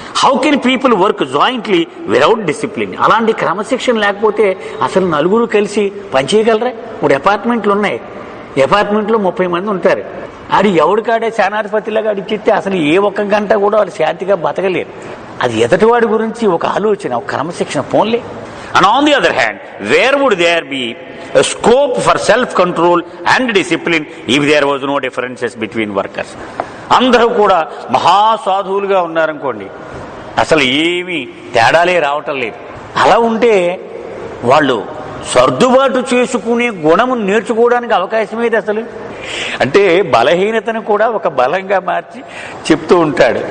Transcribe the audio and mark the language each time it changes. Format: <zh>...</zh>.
<en>How can people work jointly without discipline?</en> <te>అలాంటి క్రమశిక్షణ లేకపోతే అసలు నలుగురు కలిసి పనిచేయగలరా? ఇప్పుడు అపార్ట్మెంట్లు ఉన్నాయి, అపార్ట్మెంట్లో 30 మంది ఉంటారు. అది ఎవడికాడే సేనాధిపతిలాగా అడిచిస్తే అసలు ఏ ఒక్క గంట కూడా వాళ్ళు శాంతిగా బతకలేరు. అది ఎదటివాడి గురించి ఒక ఆలోచన, ఒక క్రమశిక్షణ పోన్లే.</te> <en>And on the other hand, where would there be a scope for self-control and discipline if there was no differences between workers?</en> <te>అందరూ కూడా మహాసాధువులుగా ఉన్నారనుకోండి, అసలు ఏమీ తేడాలే రావటం లేదు. అలా ఉంటే వాళ్ళు సర్దుబాటు చేసుకునే గుణము నేర్చుకోవడానికి అవకాశం ఏది అసలు? అంటే బలహీనతను కూడా ఒక బలంగా మార్చి చెప్తూ ఉంటాడు.</te>